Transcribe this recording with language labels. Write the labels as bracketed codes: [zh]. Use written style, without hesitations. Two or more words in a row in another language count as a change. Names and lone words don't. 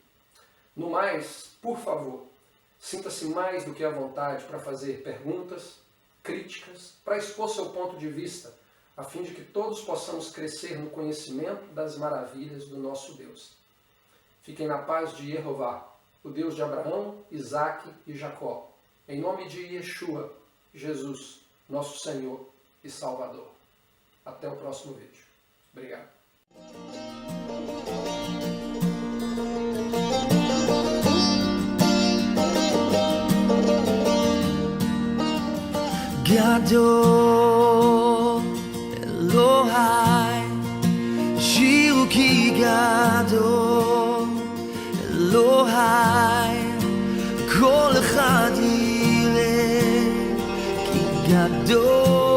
[pt] No mais, por favor, sinta-se mais do que à vontade para fazer perguntas, críticas, para expor seu ponto de vista, a fim de que todos possamos crescer no conhecimento das maravilhas do nosso Deus. Fiquem na paz de Jeová, o Deus de Abraão, Isaque e Jacó, em nome de Yeshua, Jesus, nosso Senhor e Salvador. Até o próximo vídeo. Obrigado. [he] גדול אלהי שירו כי גדול אלהי כל אחד יראה כי גדול